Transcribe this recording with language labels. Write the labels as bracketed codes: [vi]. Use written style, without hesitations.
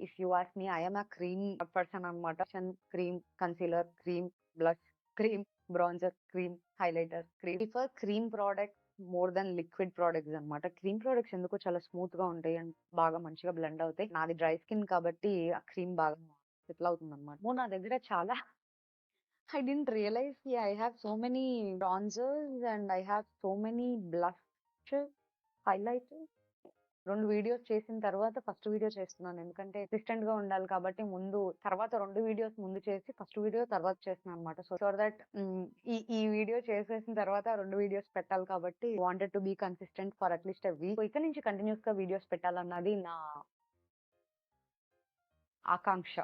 [en] If you ask me, I'm a cream person అనమాట. Cream concealer, cream blush, cream bronzer, cream highlighter, prefer cream product more than liquid products అన్నమాట. [te] Cream products ఎందుకో చాలా smooth గా ఉంటాయి and బాగా మంచిగా blend అవుతాయి. నాది డ్రై స్కిన్ కాబట్టి ఆ క్రీమ్ బాగా సెటిల్ అవుతుంది అనమాట. నా దగ్గర చాలా [en] I didn't realize, yeah, I have so many bronzers and I have so many blushes, highlighters. [te] 2 videos చేసిన తర్వాత ఫస్ట్ వీడియో చేస్తున్నాను. ఎందుకంటే అసిస్టెంట్ గా ఉండాలి కాబట్టి ముందు, తర్వాత 2 వీడియోస్ ముందు చేసి ఫస్ట్ వీడియో తర్వాత చేస్తున్నాను అనమాట. సో దట్ ఈ వీడియో చేసేసిన తర్వాత 2 వీడియోస్ పెట్టాలి కాబట్టి [en] Wanted to be consistent for at least a week. [te] ఇక్కడ నుంచి కంటిన్యూస్ గా వీడియోస్ పెట్టాలన్నది నా ఆకాంక్ష.